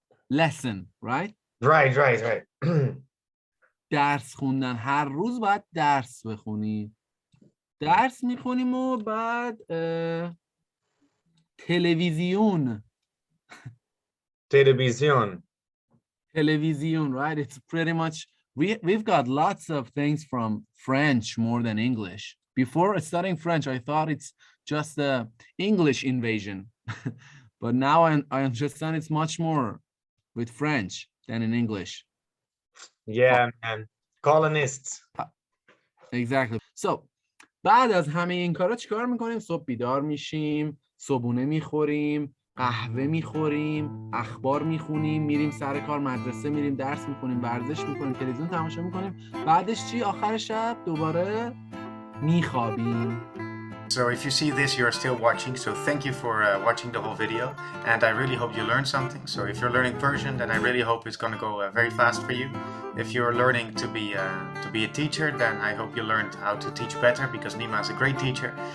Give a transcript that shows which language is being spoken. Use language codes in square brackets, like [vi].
[en] lesson, right? Right. [fa] درس خوندن، هر روز باید درس بخونی. درس میخونیم و بعد تلویزیون. [en] Television. Television, right? It's pretty much, we've got lots of things from French more than English. Before studying French, I thought it's just the English invasion. But now I understand it's much more with French than in English. Yeah, man. Colonists. Exactly. [fa] So بعد از همه این کارا چیکار میکنیم؟ صبح بیدار میشیم، صبحونه میخوریم، قهوه میخوریم، اخبار میخونیم، میریم سر کار، مدرسه میریم، درس میخونیم، ورزش میکنیم، تلویزیون تماشا میکنیم. بعدش چی؟ آخر شب دوباره میخوابیم. [en] So if you see this, you're still watching, so thank you for watching the whole video, and I really hope you learned something. So if you're learning Persian, then I really hope it's going to go very fast for you. If you're learning to be a teacher, then I hope you learned how to teach better, because Nima is a great teacher.